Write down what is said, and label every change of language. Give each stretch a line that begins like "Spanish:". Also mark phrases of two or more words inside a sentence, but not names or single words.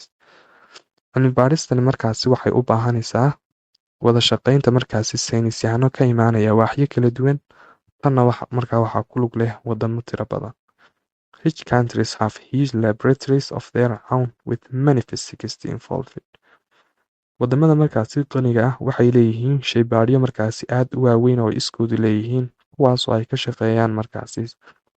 Somali: Cilmi baaristani markaasi waxay u baahanaysaa wada shaqaynta markaasi saynis yahano ka imaanaya waaxyo kala duwan, tanna markaa waxaa ku lug leh wadamo tiro badan.
English: Rich countries have huge laboratories of their own with many physicists involved.
Somali: Wadamada markaasi qaniga ah waxay leeyihiin shaybaadhyo markaasi aad u waaweyn oo iskoodu leeyihiin, kuwaasoo ay ka shaqeeyaan markaasi